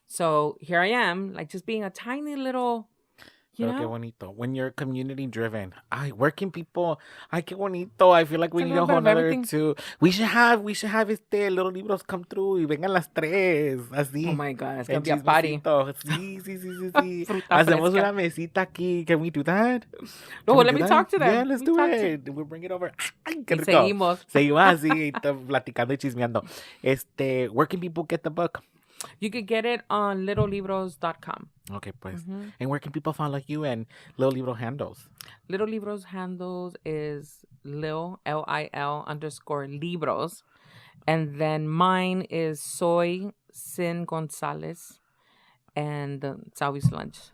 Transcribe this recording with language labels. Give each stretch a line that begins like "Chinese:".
English: So here I am, like, just being a tiny little, you know.
Spanish: Qué bonito.
English: When you're community driven. Ay, working people.
Spanish: Ay, qué bonito.
English: I feel like we need a whole nother too. We should have Lil Libros come through
Spanish: y vengan las tres. Así.
English: Oh my God, it's gonna be a party.
Spanish: Sí. Hacemos una mesita aquí.
English: Can we do that? No, let me talk to them. Yeah, let's do it. We'll bring it over.
Spanish: Ay, qué rico. Seguimos así, platicando y chismeando.
English: Where can people get the book? You could get it on littlelibros.com.
Spanish: Okay, pues.
English: And where can people follow you and Lil Libro handles? Little Libros handles is Lil, L-I-L _Libros. And then mine is Soy Cyn Gonzalez and Salvies Who Lunch.